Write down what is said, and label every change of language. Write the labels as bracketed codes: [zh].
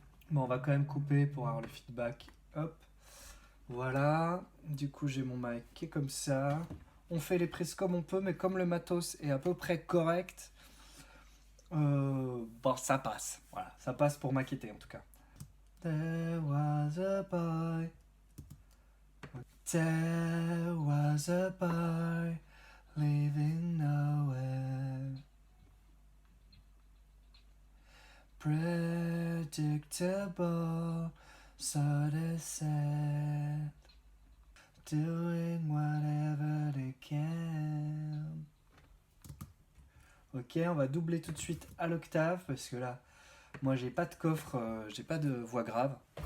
[fr] Bon, on va quand même couper pour avoir le feedback. Hop. Voilà. Du coup, j'ai mon mic qui est comme ça. On fait les prises comme on peut, mais comme le matos est à peu près correct, bon, ça passe. Voilà, ça passe pour maqueter en tout cas. [en] There was a boy. There was a boy living nowhere. Predictable, so they said. Doing whatever they can. [fr] Ok, on va doubler tout de suite à l'octave parce que là, moi j'ai pas de coffre, j'ai pas de voix grave.